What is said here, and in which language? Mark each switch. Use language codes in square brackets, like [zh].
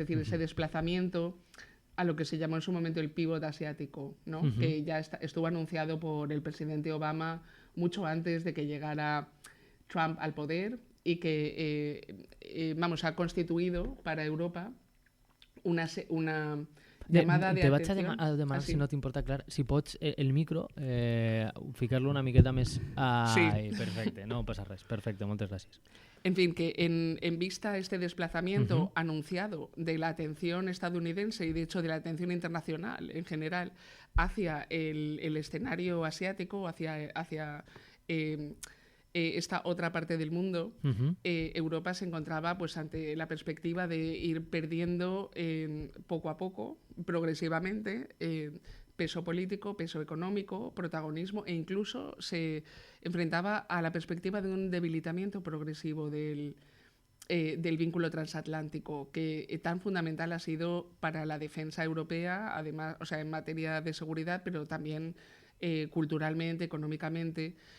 [es] Es decir, ese desplazamiento a lo que se llamó en su momento el pivot asiático, ¿no? Que ya estuvo anunciado por el presidente Obama mucho antes de que llegara Trump al poder y que ha constituido para Europa una llamada de atención. [ca] Te vaig a demanar, si no t'importa, Clar, si pots el micro ficar-lo una miqueta més... Ai, perfecte, no passa res. Perfecte, moltes gràcies. [es] En fin, que en vista a este desplazamiento anunciado de la atención estadounidense y de hecho de la atención internacional en general hacia el escenario asiático, hacia esta otra parte del mundo, Europa se encontraba pues ante la perspectiva de ir perdiendo poco a poco, progresivamente, peso político, peso económico, protagonismo, e incluso se enfrentaba a la perspectiva de un debilitamiento progresivo del vínculo transatlántico, que tan fundamental ha sido para la defensa europea, además, en materia de seguridad, pero también culturalmente, económicamente.